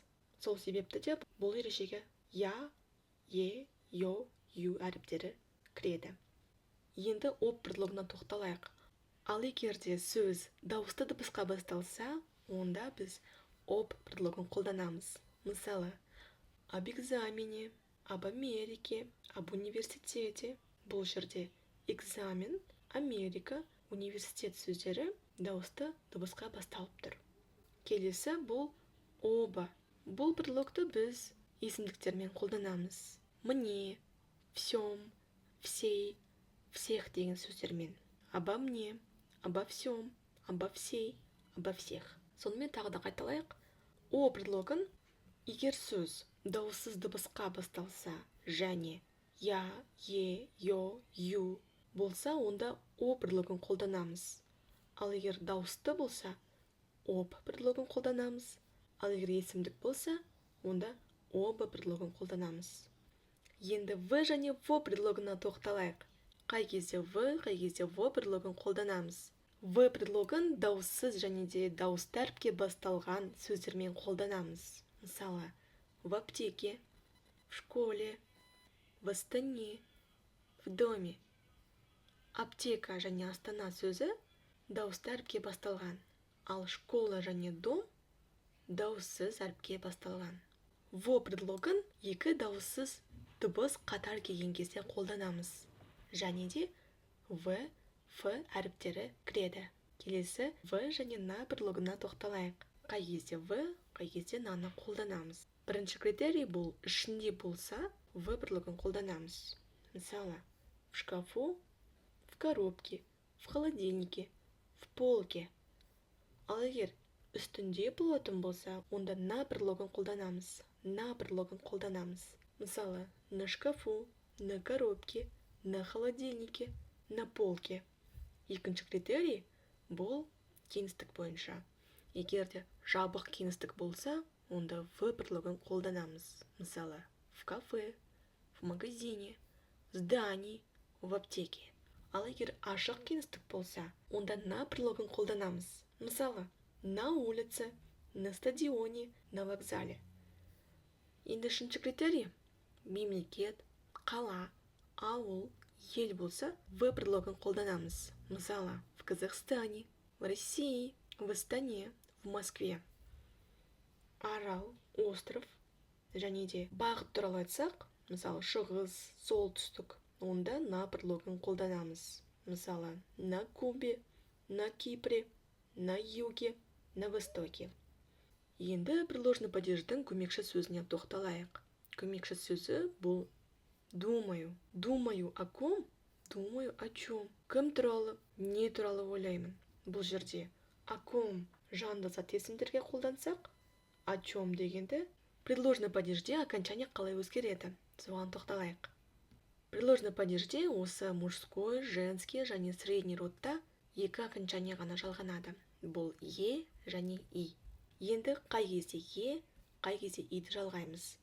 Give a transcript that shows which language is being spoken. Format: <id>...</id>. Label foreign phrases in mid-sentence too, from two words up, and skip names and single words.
<kk>Сол себепті де бұл ережеге я, е, ё, ю әріптері кіреді. Енді</kk> <ru>об предлогына</ru> <kk>тоқталайық. Ал егерде сөз дауысты дыбысқа басталса, онда біз</kk> <ru>об предлогын</ru> <kk>қолданамыз. Мысалы,</kk> <ru>об экзамене, об Америке, об университете.</ru> <kk>Бұл жерде экзамен, Америка, университет сөздері дауысты дыбысқа басталып тұр. Келесі бұл оба. Бұл предлогты біз есімдіктермен қолданамыз.</kk> <ru>Мне, всем, всей, всех</ru> <kk>деген сөздермен.</kk> <ru>Обо мне, обо всем, обо всей, обо всех.</ru> <kk>Сонымен тағы да қайталайық.</kk> <ru>О предлогын</ru> <kk>егер сөз дауыссыз дыбысқа басталса және я, е, йо, ю болса, онда</kk> <ru>о предлогын</ru> <kk>қолданамыз. Ал егер дауысты болса,</kk> <ru>об предлогын</ru> <kk>қолданамыз. Ал егер есімдік болса, онда</kk> <ru>оба предлогын</ru> <kk>қолданамыз. Енді в және</kk> <ru>во предлогына</ru> <kk>тоқталайық. Қай кезде в, қай кезде</kk> <ru>во предлогын</ru> <kk>қолданамыз.</kk> <ru>В предлогын</ru> <kk>дауыссыз және де дауысты әріпке басталған сөздермен қолданамыз. Мысалы,</kk> <ru>в аптеке, в школе, в Астане, в доме.</ru> <kk>Аптека және Астана сөзі дауысты әріпке басталған. Ал школа және дом дауыссыз әріпке басталған.</kk> <ru>Во предлогын</ru> <kk>екі дауыссыз дыбыс қатар келген кезде қолданамыз. Және де в, ф әріптері кіреді. Келесі в және</kk> <ru>на предлогына</ru> <kk>тоқталайық. Қай кезде в, қай кезде наны қолданамыз. Бірінші критерий бұл ішінде болса,</kk> <ru>в предлогын</ru> <kk>қолданамыз. Мысалы,</kk> <ru>в шкафу, в коробке, в холодильнике, в полке.</ru> <kk>Ал егер үстінде болатын болса, онда</kk> <ru>на предлогын</ru> <kk>қолданамыз.</kk> <ru>На предлогын</ru> <kk>қолданамыз. Мысалы,</kk> <ru>на шкафу, на коробке, на холодильнике, на полке.</ru> <kk>Екінші критерий бұл кеңістік бойынша. Егер де жабық кеңістік болса, онда</kk> <ru>в предлогын</ru> <kk>қолданамыз. Мысалы,</kk> <ru>в кафе, в магазине, в здании, в аптеке.</ru> <kk>Ал егер ашық кеңістік болса, онда</kk> <ru>на предлогын</ru> <kk>қолданамыз. Мысалы,</kk> <ru>на улице, на стадионе, на вокзале.</ru> <kk>Енді үшінші критерий мемлекет, қала, ауыл, ел болса,</kk> <ru>в предлогын</ru> <kk>қолданамыз. Мысалы,</kk> <ru>в Казахстане, в России, в Астане, в Москве.</ru> <kk>Арал, остров және де бағыт туралы айтсақ, мысалы, шығыс, солтүстік, онда</kk> <ru>на предлогын</ru> <kk>қолданамыз. Мысалы,</kk> <ru>на Кубе, на Кипре, на юге, на востоке.</ru> <kk>Енді</kk> <ru>предложный падеждің</ru> <kk>көмекші сөзіне тоқталайық. Көмекші сөзі бұл</kk> <ru>думаю. Думаю о ком? Думаю о чем?</ru> <kk>Кім туралы, не туралы ойлаймын. Бұл жерде</kk> <ru>о ком</ru> <kk>жанды зат есімдерге қолдансақ,</kk> <ru>о чем</ru> <kk>дегенде</kk> <ru>предложный падежде окончание</ru> <kk>қалай өзгереді? Соған тоқталайық.</kk> <ru>Предложный падежде</ru> <kk>осы</kk> <ru>мужской, женский</ru> <kk>және</kk> <ru>средний родта</ru> <kk>екі окончание ғана жалғанады. Бұл е және и. Енді қай кезде е, қай кезде иді жалғаймыз.</kk>